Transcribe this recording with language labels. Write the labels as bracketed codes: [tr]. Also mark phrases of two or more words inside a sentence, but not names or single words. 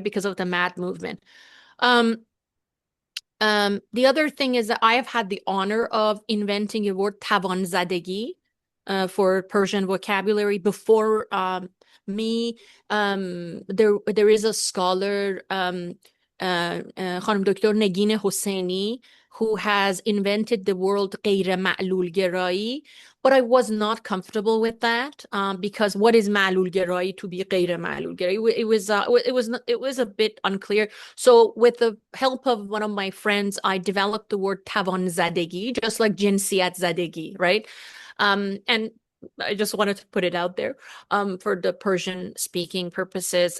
[en] Because of the mad movement. The other thing is that I have had the honor of inventing a word tavanzadegi for Persian vocabulary before me. There is a scholar, Khanum Dr. Negin Hosseini, who has invented the word [fa] غیر معلول گرایی, [en] but I was not comfortable with that because what is [fa] معلول گرایی [en] to be [fa] غیر معلول گرایی? [en] It was a bit unclear. So with the help of one of my friends, I developed the word [fa] توان‌زدگی, [en] just like [fa] جنسیت‌زدگی, [en] right? And I just wanted to put it out there for the Persian speaking purposes.